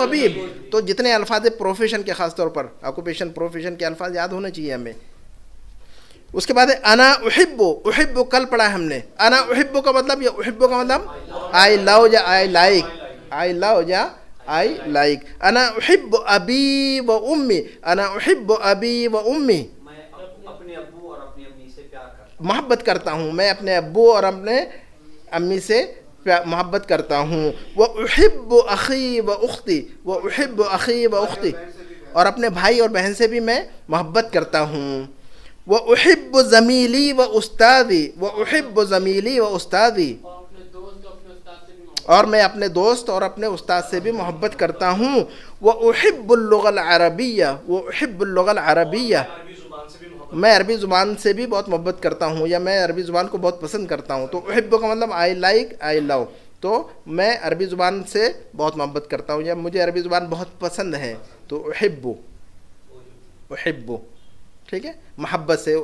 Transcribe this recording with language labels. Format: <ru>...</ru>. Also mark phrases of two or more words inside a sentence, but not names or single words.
<hi>तबीब। तो जितने अल्फाज प्रोफेशन के, ख़ासतौर पर</hi> <en>occupation profession</en> <hi>के अल्फाज याद होने चाहिए हमें। उसके बाद है</hi> <ar>أنا أحب,</ar> <hi>कल पढ़ा है हमने।</hi> <ar>أنا أحب</ar> <hi>का मतलब, ये उहिब्बु का मतलब</hi> <en>I love</en> <hi>या</hi> <en>I like.</en> <ar>أنا أحب أبي وأمي,</ar> <hi>मैं अपने अब्बू और अपनी अम्मी से प्यार करता हूँ, मोहब्बत करता हूँ। मैं अपने अब्बू और अपने अम्मी से मोहब्बत करता हूँ।</hi> <ar>وأحب أخي وأختي,</ar> <hi>और अपने भाई और बहन से भी मैं मोहब्बत करता हूँ।</hi> <ar>وأحب زميلي وأستاذي,</ar> <hi>और मैं अपने दोस्त और अपने उस्ताद से भी मोहब्बत करता हूँ।</hi> <ar>وأحب اللغة العربية,</ar> <hi>मैं अरबी ज़ुबान से भी बहुत मोहब्बत करता हूँ, या मैं अरबी ज़ुबान को बहुत पसंद करता हूँ। तो उहिब्बु का मतलब</hi> <en>I love,</en> <hi>तो मैं अरबी ज़ुबान से बहुत मोहब्बत करता हूँ, या मुझे अरबी ज़ुबान बहुत पसंद है। तो उहिब्बु, ठीक है, मोहब्बत से।</hi>